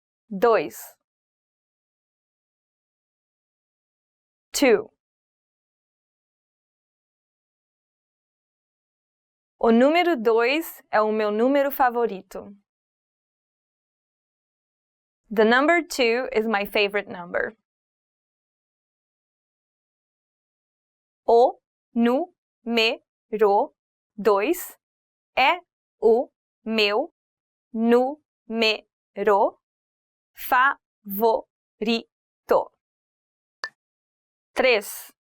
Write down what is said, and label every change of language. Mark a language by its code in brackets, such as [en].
[pt] 2. 2. O número 2 é o meu número favorito. [en] The number 2 is my favorite number. [pt] O número 2 é o meu número favorito. 3.